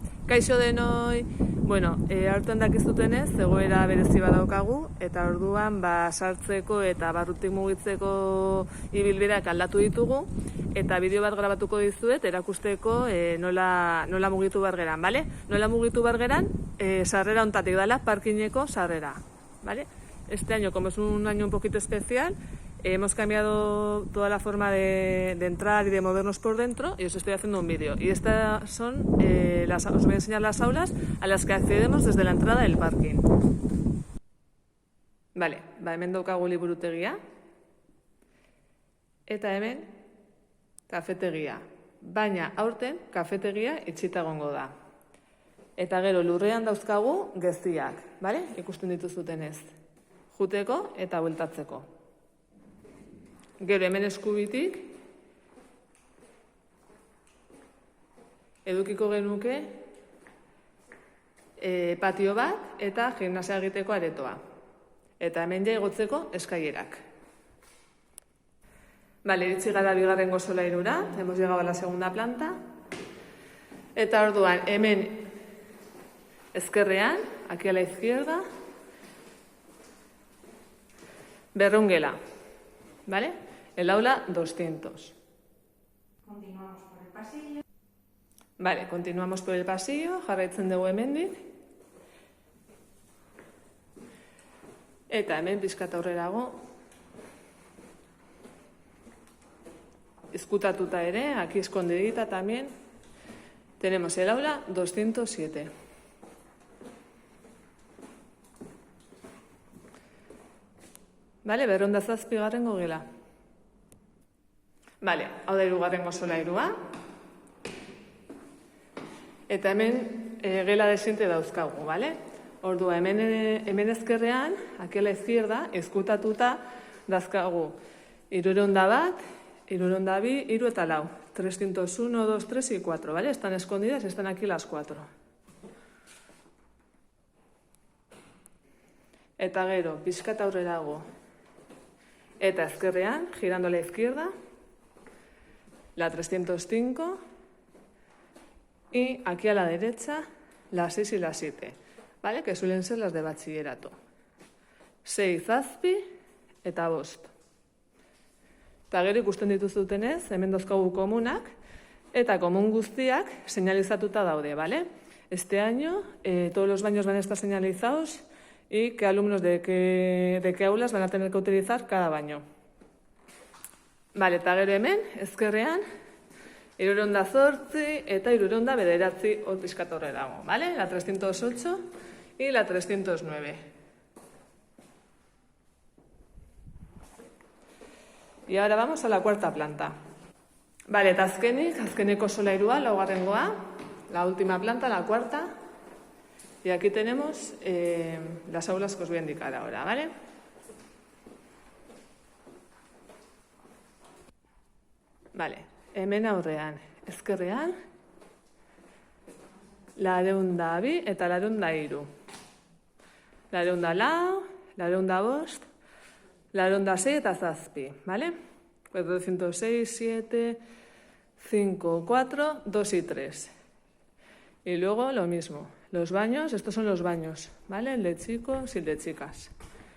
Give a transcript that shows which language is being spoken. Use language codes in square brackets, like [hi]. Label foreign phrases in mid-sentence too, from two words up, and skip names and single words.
[eu] Kaixo denoi, bueno, hartuan dakizutenez, egoera berezi badaukagu, eta orduan sartzeko eta barrutik mugitzeko ibilbideak aldatu ditugu, eta bideo bat grabatuko dizuet erakusteko nola mugitu bargeran, bale? Nola mugitu bargeran, sarrera hontatik dala, parkineko sarrera, bale? [es] Este año, como es un año un poquito especial, hemos cambiado toda la forma de entrar y de movernos por dentro y os estoy haciendo un vídeo. Y estas son, os voy a enseñar las aulas a las que accedemos desde la entrada del parking. [eu] Vale, hemen daukagu liburutegia. Eta hemen, kafetegia. Baina aurten, kafetegia itxita egongo da. Eta gero lurrean dauzkagu geziak, bale? Ikusten dituzutenez. Juteko eta bueltatzeko. Gero hemen eskubitik edukiko genuke patio bat eta gimnasia egiteko aretoa. Eta hemen ja igotzeko eskailerak. Vale, iritsi gara bigarrengo solairura, [es] hemos llegado a la segunda planta. [eu] Eta orduan hemen ezkerrean, [es] aquí a la izquierda, berrungela, ¿vale? El aula 200. Continuamos por el pasillo. Vale, continuamos por el pasillo, [eu] jarraitzen dugu hemendik. Eta hemen pizkat aurrerago. Ezkutatuta ere, [es] aquí escondidita también. Tenemos el aula 207. [eu] Vale, berrehun eta zazpigarrengo gela. Vale, hau da hirugarrengo solairua. Eta hemen gela desente dauzkagu, vale? Ordua, hemen ezkerrean, [es] aquí a la izquierda, [eu] ezkutatuta dauzkagu 301, 302, 3 eta 4. [es] 301, 2, 3 y 4, ¿vale? Están escondidas, están aquí las 4. [eu] Eta gero, pizkat aurrerago. Eta ezkerrean, [es] girando a la izquierda, la 305 y aquí a la derecha la 6 y la 7, ¿vale? Que suelen ser las de bachillerato. [eu] 6 zazpi eta 5. Eta gero ikusten dituzutenez, hemen dauzkagu komunak, eta komun guztiak señalizatuta daude, ¿vale? [es] Este año todos los baños van a estar señalizados y qué alumnos de qué aulas van a tener que utilizar cada baño. [eu] Vale, eta gero hemen, ezkerrean, 308 eta 309 hor pizkat aurrerago, ¿vale? [es] La 308 y la 309. Y ahora vamos a la cuarta planta. [eu] Vale, eta azkeneko solairua, laugarrengoa, [es] la última planta, la cuarta. Y aquí tenemos las aulas que os voy a indicar ahora, ¿vale? [eu] Vale, hemen aurrean, ezkerrean, 202 eta 203. 204, 205, 206 eta 7, ¿vale? [es] 406, 7, 5, 4, 2 y 3. Y luego lo mismo. Los baños, estos son los baños, ¿vale? El de chicos y el de chicas.